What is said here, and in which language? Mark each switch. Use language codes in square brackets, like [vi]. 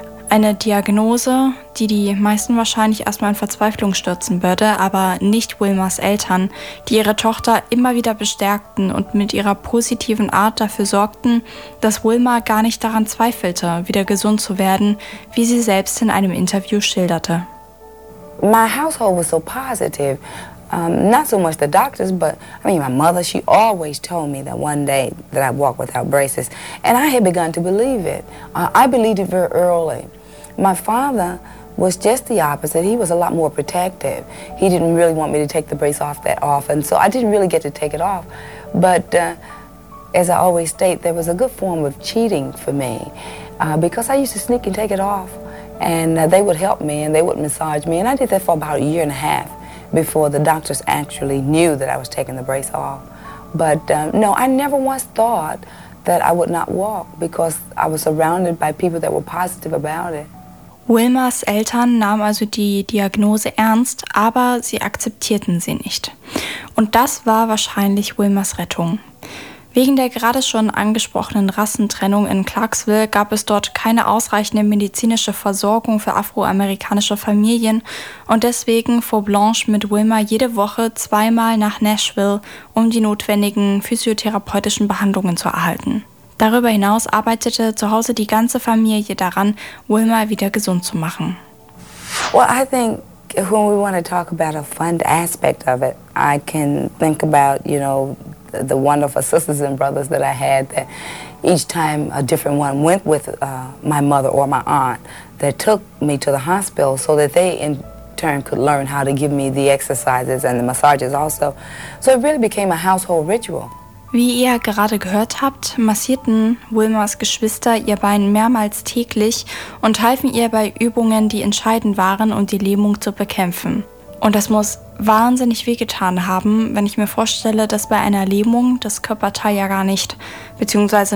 [de] Eine Diagnose, die die meisten wahrscheinlich erstmal in Verzweiflung stürzen würde, aber nicht Wilmas Eltern, die ihre Tochter immer wieder bestärkten und mit ihrer positiven Art dafür sorgten, dass Wilma gar nicht daran zweifelte, wieder gesund zu werden, wie sie selbst in einem Interview schilderte. [en] My household was so positive. Not so much the doctors, but I mean my mother, she always told me that one day that I'd walk without braces. And I had begun to believe it. I believed it very early. My father was just the opposite. He was a lot more protective. He didn't really want me to take the brace off that often, so I didn't really get to take it off. But as I always state, there was a good form of cheating for me because I used to sneak and take it off. And they would help me and they would massage me. And I did that for about 1.5 years. Before the doctors actually knew that I was taking the brace off. But no, I never once thought that I would not walk because I was surrounded by people that were positive about it. [de] Wilmas Eltern nahmen also die Diagnose ernst, aber sie akzeptierten sie nicht. Und das war wahrscheinlich Wilmas Rettung. Wie Wegen der gerade schon angesprochenen Rassentrennung in Clarksville gab es dort keine ausreichende medizinische Versorgung für afroamerikanische Familien und deswegen fuhr Blanche mit Wilma jede Woche zweimal nach Nashville, um die notwendigen physiotherapeutischen Behandlungen zu erhalten. Darüber hinaus arbeitete zu Hause die ganze Familie daran, Wilma wieder gesund zu machen. [en] Well, I think when we want to talk about a fun aspect of it, I can think about, you know, the wonderful sisters and brothers that I had, that each time a different one went with my mother or my aunt, that took me to the hospital so that they in turn could learn how to give me the exercises and the massages also. So it really became a household ritual. [de] Wie ihr gerade gehört habt, massierten Wilmas Geschwister ihr Bein mehrmals täglich und halfen ihr bei Übungen, die entscheidend waren, um die Lähmung zu bekämpfen. Und das muss wahnsinnig wehgetan haben, wenn ich mir vorstelle, dass bei einer Lähmung das Körperteil ja gar nicht bzw.